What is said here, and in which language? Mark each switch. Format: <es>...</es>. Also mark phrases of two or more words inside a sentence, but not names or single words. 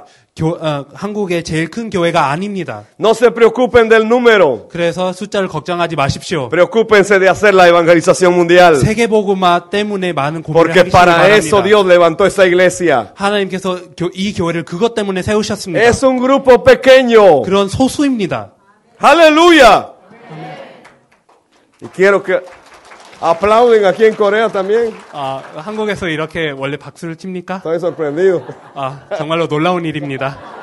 <ko>한국의 제일 큰 교회가 아닙니다.</ko> <es>No se preocupen del número.</es> <ko>그래서 숫자를 걱정하지 마십시오.</ko> <es>Preocúpense de hacer la evangelización mundial.</es> <ko>세계복음화 때문에 많은 고민을</ko> <es>Porque</es> <ko>하시기</ko> <es>para</es> <ko>바랍니다.</ko> <es>eso Dios levantó esa iglesia.</es> <ko>하나님께서 이 교회를 그것 때문에 세우셨습니다.</ko> <es>Es un grupo pequeño.</es> <ko>그런 소수입니다.</ko> <es>Aleluya. Y quiero que aplauden aquí en Corea también.</es> <ko>한국에서 이렇게 원래 박수를 칩니까?</ko> <es>Estoy sorprendido.</es> <ko>정말로 놀라운 일입니다.</ko>